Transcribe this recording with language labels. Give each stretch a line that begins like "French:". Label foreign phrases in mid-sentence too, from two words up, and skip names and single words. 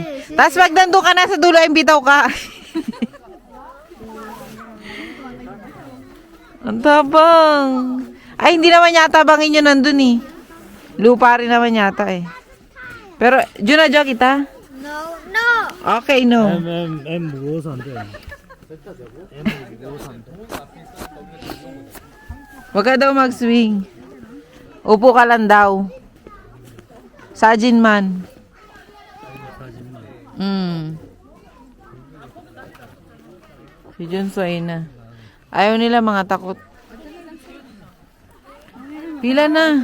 Filipino: Tapos, pag nandun ka na sa dulo, imbitaw ka. Ang tabang. Ay, hindi naman yata bangin yun nandun eh. Lupa rin naman yata eh. Pero, Jun na kita?
English: No, no! Okay, no.
Korean: M 무거워서 안 돼. M 무거워서 안 돼.
Filipino: Huwag ka daw mag-swing. Upo ka lang daw. Sajin man. Si Junso ay na. Ayaw nila mga takot. Pila na.